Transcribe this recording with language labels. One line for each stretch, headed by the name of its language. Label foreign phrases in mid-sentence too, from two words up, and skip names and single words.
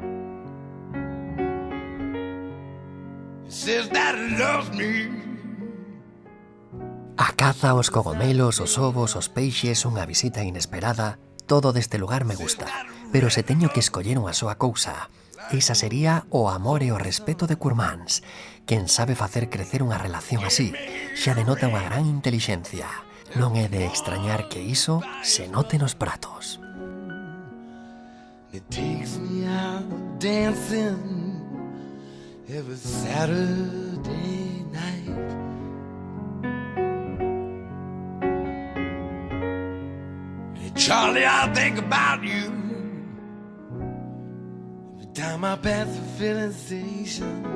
Galician: A caza, os cogomelos, os ovos, os peixes, unha visita inesperada, todo deste lugar me gusta. Pero se teño que escoller unha soa cousa, esa sería o amor e o respeto de Curmáns. Quen sabe facer crecer unha relación así, xa denota unha gran intelixencia. Non é de extrañar que iso se note nos pratos.
English: It takes me out dancing every Saturday night. Hey, Charlie, I think about you every time I pass the filling station.